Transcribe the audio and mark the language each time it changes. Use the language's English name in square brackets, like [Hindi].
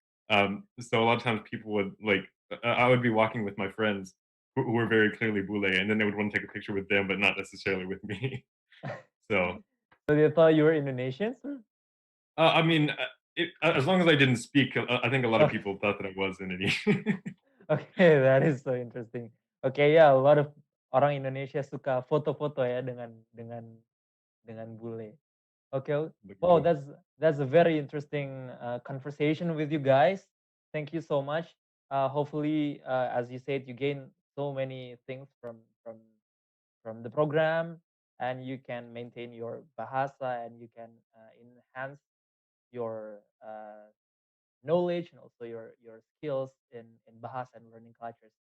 [English] So a lot of times people would like I would be walking with my friends who were very clearly bule, and then they would want to take a picture with them, but not necessarily with me. So So they thought you were Indonesians? I mean, as long as I didn't speak, I think a lot of Okay. people thought that I was Indonesian. Okay, that is so interesting. Okay, yeah, a lot of [Indonesian] orang Indonesia suka foto-foto ya dengan dengan bule. [English] Okay. Wow, [Indonesian] Betul. [English] that's a very interesting conversation with you guys. Thank you so much. Hopefully, as you said, you gain so many things from the program, and you can maintain your bahasa, and you can enhance your knowledge and also your skills in bahasa and learning cultures.